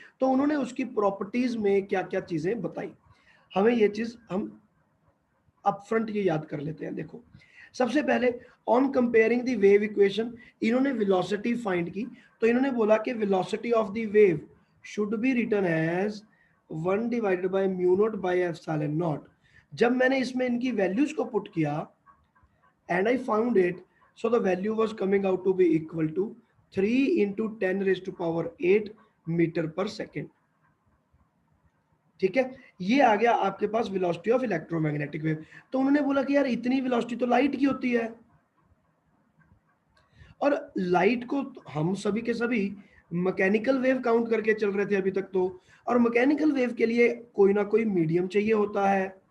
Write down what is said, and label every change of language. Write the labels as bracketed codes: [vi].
[hi] तो उन्होंने उसकी प्रॉपर्टीज में क्या क्या चीजें बताई, हमें ये चीज हम अपफ्रंट ये याद कर लेते हैं। देखो, सबसे पहले [en] on comparing the wave equation, [hi] इन्होंने वेलोसिटी फाइंड की। तो इन्होंने बोला कि [en] Velocity of the wave should be written as 1 divided by mu not by epsilon not. [hi] जब मैंने इसमें इनकी वैल्यूज को पुट किया [en] and I found it, so the value was coming out to be equal to 3 into 10 raised to power 8 metre पर second, [hi] ठीक है। ये आ गया आपके पास वेलोसिटी ऑफ इलेक्ट्रोमैग्नेटिक वेव। तो उन्होंने बोला कि यार इतनी वेलोसिटी तो लाइट की होती है, और लाइट को हम सभी के सभी मैकेनिकल वेव काउंट करके चल रहे थे अभी तक तो, और मैकेनिकल वेव के लिए कोई ना कोई मीडियम चाहिए होता है।